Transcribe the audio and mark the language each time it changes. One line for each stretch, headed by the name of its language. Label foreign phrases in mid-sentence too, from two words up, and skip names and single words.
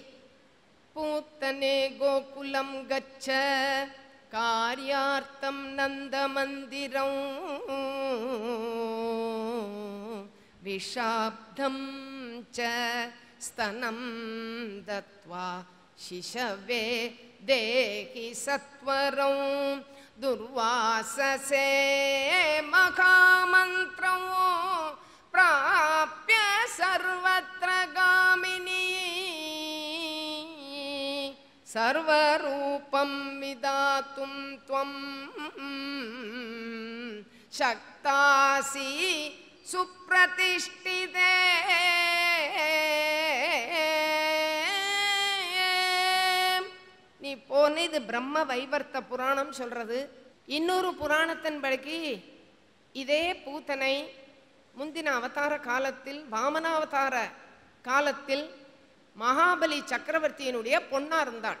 Sanskrit: पूतने गोकुलं गच्छ कार्यार्थं नन्द मन्दिरं विषाक्तं च स्तनं दत्त्वा शिशवे देहि सत्वरं दुर्वाससे महामन्त्रं प्राप्य सर्वत्र गामिनी सर्वरूपं विदातुं त्वं शक्तासि सुप्रतिष्ठिते
Tamil: நீ போன இது பிரம்ம வைவர்த்த புராணம் சொல்றது. இன்னொரு புராணத்தின்படி இதே பூத்தனை முந்தின அவதார காலத்தில் வாமனாவதார காலத்தில் மகாபலி சக்கரவர்த்தியினுடைய பொண்ணா இருந்தாள்.